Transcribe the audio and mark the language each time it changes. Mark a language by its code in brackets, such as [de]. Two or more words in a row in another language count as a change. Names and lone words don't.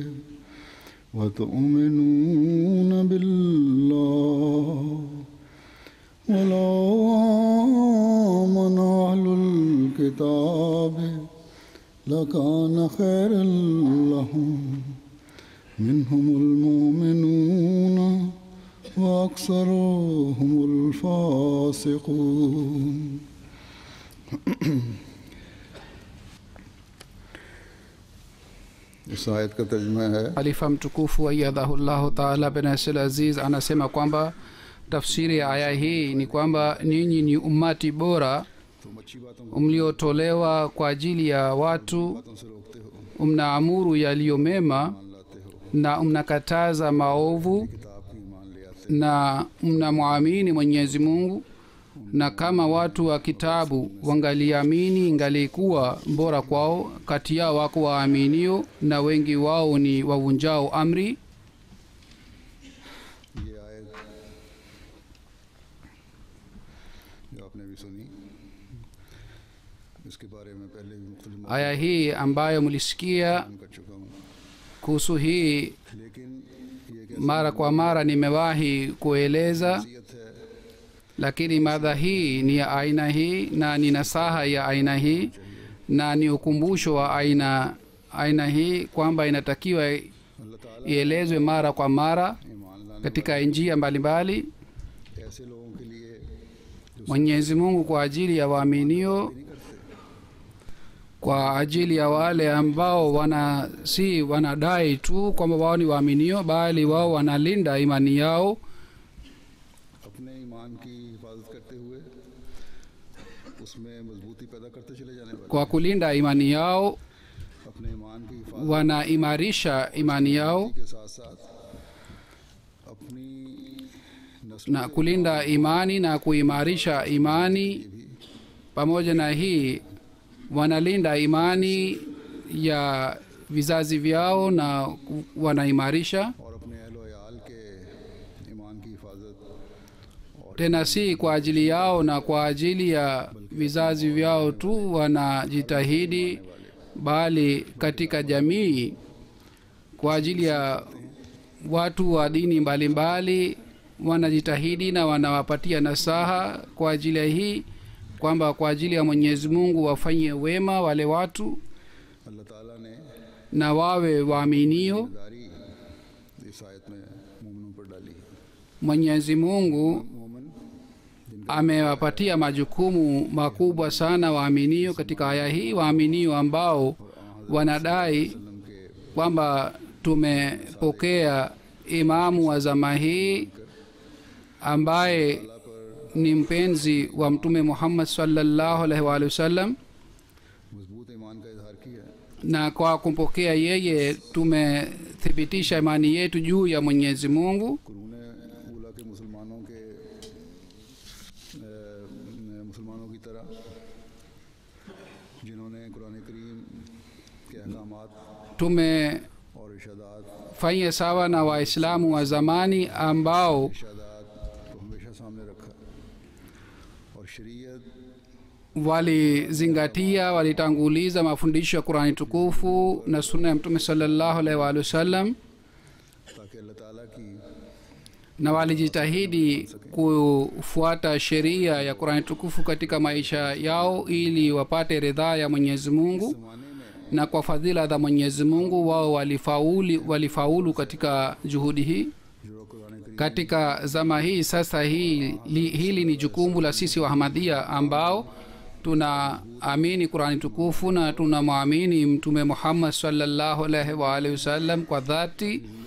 [ar] وتؤمنون بالله ولو آمن أهل الكتاب لكان خيرا لهم منهم المؤمنون وأكثرهم الفاسقون [ur] اس آیت کا ترجمہ ہے [sw] Khalifa mtukufu [ar] أيده الله تعالى [sw] bin Nasir Aziz anasema kwamba tafsiri ya aya hii ni kwamba ninyi ni umati bora mliotolewa kwa ajili ya watu, mnaamuru yaliyo mema na mnakataza maovu na mnamwamini Mwenyezi Mungu. Na kama watu wa kitabu wangaliamini ingalikuwa bora kwao. Kati yao wako waaminio na wengi wao ni wavunjao amri. [ur] یہ آیت جو آپ نے بھی سنی اس کے بارے میں پہلے بھی مختلف [sw] Aya hii ambayo mlisikia [ur] کر چکا ہوں, [sw] kuhusu hii [ur] لیکن یہ [sw] mara kwa mara nimewahi kueleza, [ur] کیسیت ہے [sw] lakini mada hii ni ya aina hii na ni nasaha ya aina hii na ni ukumbusho wa aina hii kwamba inatakiwa [ur] اللہ تعالیٰ [sw] ielezwe mara kwa mara [ur] ایمان لانے [sw] katika njia mbalimbali. [ur] ایسے لوگوں کے لیے جو [sw] Mwenyezi Mungu kwa ajili ya waaminio, [ur] نہیں کرتے, [sw] kwa ajili ya wale ambao si wanadai tu kwamba wao ni waaminio, bali wao wanalinda imani yao [ur] اپنے ایمان کی حفاظت کرتے ہوئے اس میں مضبوطی پیدا کرتے چلے جانے والے, [sw] kwa kulinda imani yao [ur] اپنے ایمان کی حفاظت [sw] wanaimarisha imani yao, [ur] کے ساتھ ساتھ اپنی نسل [sw] na kulinda imani na kuimarisha imani. Pamoja na hii wanalinda imani ya vizazi vyao na wanaimarisha [ur] اور اپنے اہل و عیال کے ایمان کی حفاظت [sw] tena, si kwa ajili yao na kwa ajili ya vizazi vyao tu wanajitahidi, bali katika jamii kwa ajili ya watu wa dini mbalimbali wanajitahidi na wanawapatia nasaha kwa ajili ya hii kwamba kwa ajili ya Mwenyezi Mungu wafanye wema wale watu [ur] اللہ تعالیٰ نے [sw] na wawe waaminio. [ur] داری اس آیت میں مومنوں پر ڈالی ہے. [sw] Mwenyezi Mungu [ur] मोमिन [sw] amewapatia majukumu makubwa sana waaminio katika aya hii, waaminio ambao wanadai [ur] के [sw] kwamba tumepokea imamu wa zama hii ambaye ni mpenzi wa Mtume Muhammad [ar] صلى الله عليه و وسلم, [ur] مضبوط ایمان کا اظہار کیا, [sw] na kwa kumpokea yeye tumethibitisha imani yetu juu ya Mwenyezi Mungu. [ur] قرون اولیٰ کے مسلمانوں کی طرح جنہوں نے قرآن کریم اس کے احکامات [sw] tumefanya sawa na waislamu wa zamani ambao [ur] ارشادات کو ہمیشہ سامنے رکھا اور شریعت [sw] walizingatia walitanguliza mafundisho ya Qur'ani tukufu na sunna ya Mtume [ar] صلى الله عليه و سلم [ur] تاکہ اللہ تعالیٰ کی [sw] na walijitahidi kufuata sheria ya Qur'ani tukufu katika maisha yao ili wapate ridhaa ya Mwenyezi Mungu, na kwa fadhila za Mwenyezi Mungu wao walifaulu katika juhudi hii. Katika zama hii sasa hili ni jukumu la sisi wa Ahmadiyya ambao tunaamini Qur'ani tukufu na tunamwamini Mtume Muhammad [ar] صلى الله عليه و آله وسلم [sw] kwa dhati.